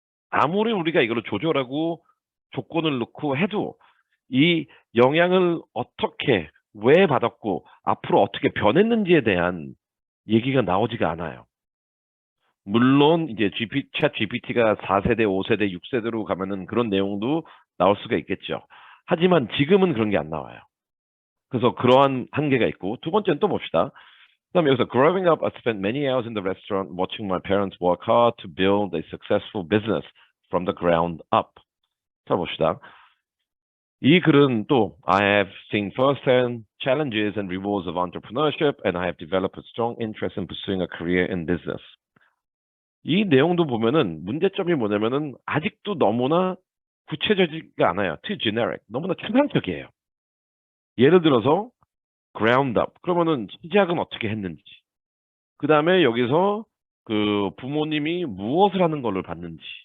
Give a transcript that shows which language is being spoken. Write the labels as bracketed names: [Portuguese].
[Korean] 아무리 우리가 이걸 조절하고 조건을 넣고 해도 이 영향을 어떻게 왜 받았고 앞으로 어떻게 변했는지에 대한 얘기가 나오지가 않아요. 물론 이제 챗 GPT가 4세대, 5세대, 6세대로 가면은 그런 내용도 나올 수가 있겠죠. 하지만 지금은 그런 게 안 나와요. 그래서 그러한 한계가 있고 두 번째는 또 봅시다. 그다음에 여기서 [English] growing up, I spent many hours in the restaurant watching my parents work hard to build a successful business from the ground up. [Korean] 자 봅시다. 이 글은 또 [English] I have seen firsthand challenges and rewards of entrepreneurship and I have developed a strong interest in pursuing a career in business. [Korean] 이 내용도 보면은 문제점이 뭐냐면은 아직도 너무나 구체적이지가 않아요. [English] too generic. [Korean] 너무나 추상적이에요. 예를 들어서 ground up. 그러면은 시작은 어떻게 했는지. 그 다음에 여기서 그 부모님이 무엇을 하는 걸로 봤는지.